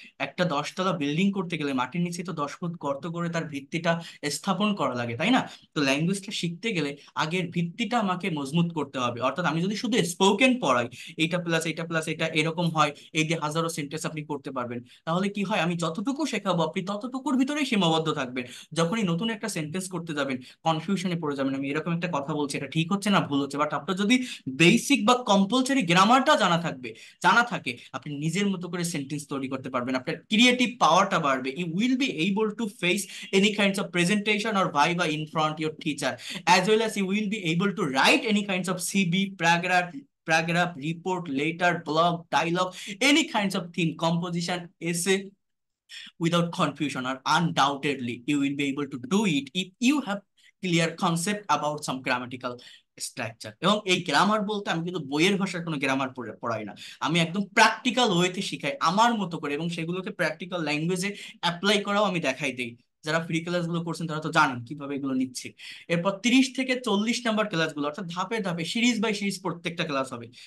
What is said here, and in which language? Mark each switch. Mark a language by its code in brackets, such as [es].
[bn] একটা 10তলা বিল্ডিং করতে গেলে মাটির নিচে তো 10 ফুট গর্ত করে তার ভিত্তিটা স্থাপন করা লাগে, তাই না? তো ল্যাঙ্গুয়েজটা শিখতে গেলে আগের ভিত্তিটা আমাকে মজবুত করতে হবে। অর্থাৎ আমি যদি শুধু স্পোকেন পড়াই, এইটা প্লাস এইটা প্লাস এটা এরকম হয়, এই দিয়ে হাজারো সেন্টেন্স আপনি করতে পারবেন, তাহলে কি হয়, আমি যতটুকু শেখাবো আপনি ততটুকুর ভিতরেই সীমাবদ্ধ থাকবেন। যখনই নতুন একটা সেন্টেন্স করতে যাবেন কনফিউশনে পড়ে যাবেন, আমি এরকম একটা কথা বলছি এটা ঠিক হচ্ছে না ভুল হচ্ছে, বাট আপনার যদি বেসিক বা কম্পালসারি গ্রামারটা জানা থাকে, আপনি নিজের মতো করে সেন্টেন্স তৈরি করতে পারবেন, আপনার ক্রিয়েটিভ পাওয়ারটা বাড়বে, [en] You will be able to face any kinds of presentation or viva in front your teacher, as well as you will be able to write any kinds of CV, paragraph, report, letter, blog, dialogue, any kinds of thing, composition, essay, without confusion, or undoubtedly you will be able to do it if you have clear concept about some grammatical structure. [bn] এবং এই grammar বলতে আমি কিন্তু বইয়ের ভাষার কোনো grammar পড়াই না, আমি একদম প্র্যাকটিক্যাল ওয়েতে শিখাই আমার মতো করে, এবং সেগুলোকে প্র্যাকটিক্যাল ল্যাঙ্গুয়েজে অ্যাপ্লাই করাও আমি দেখাই দিই। যারা ফ্রি ক্লাসগুলো করছেন তারা তো জানেন কিভাবে এগুলো নিচ্ছে। এরপর 30 থেকে 40 নাম্বার ক্লাসগুলো অর্থাৎ ধাপে ধাপে সিরিজ বাই সিরিজ প্রত্যেকটা ক্লাস হবে।